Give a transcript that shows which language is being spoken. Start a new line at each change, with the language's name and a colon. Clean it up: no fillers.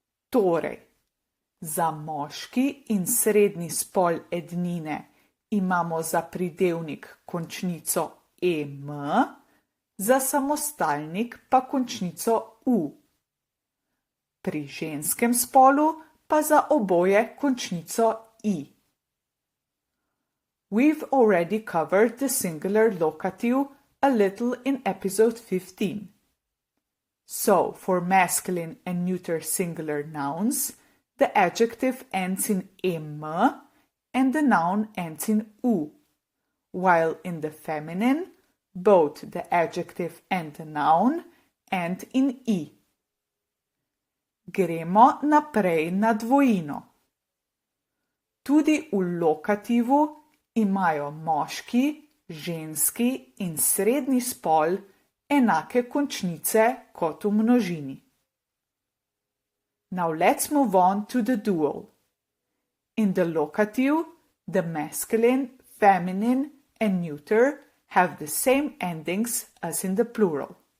Slovenian: Torej, za moški in srednji spol ednine imamo za pridevnik končnico em, za samostalnik pa končnico u. Pri ženskem spolu pa za oboje končnico i.
English: We've already covered the singular locative a little in episode 15. So, for masculine and neuter singular nouns, the adjective ends in em and the noun ends in u, while in the feminine, both the adjective and the noun end in i.
Slovenian: Gremo naprej na dvojino. Tudi v lokativu imajo moški, ženski in srednji spol enake končnice kot v množini.
English: Now let's move on to the dual. In the locative, the masculine, feminine and neuter have the same endings as in the plural.